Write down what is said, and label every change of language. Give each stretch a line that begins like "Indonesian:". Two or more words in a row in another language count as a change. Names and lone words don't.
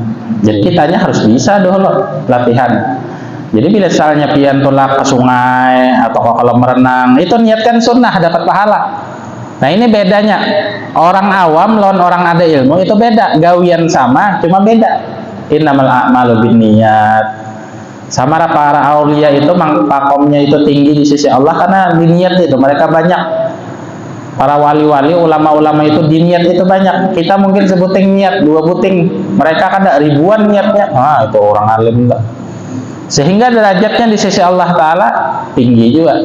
Indonesian: Jadi kitanya harus bisa dulu latihan.
Banjar: Jadi bila misalnya pian tolak ke sungai atau kalau merenang, itu niatkan sunnah dapat pahala. Nah ini bedanya orang awam lawan orang ada ilmu itu beda. Gawian sama, cuma beda.
Arabic: Innamal a'malu binniyat.
Indonesian: Sama para aulia itu makomnya itu tinggi di sisi Allah karena diniat itu mereka banyak. Para wali-wali, ulama-ulama itu diniat itu banyak.
Banjar: Kita mungkin sebuting niat 2 buting, mereka kan ada ribuan niatnya.
Indonesian: Nah itu orang alim enggak. Sehingga derajatnya di sisi
Arabic: Allah Ta'ala
Indonesian: tinggi juga.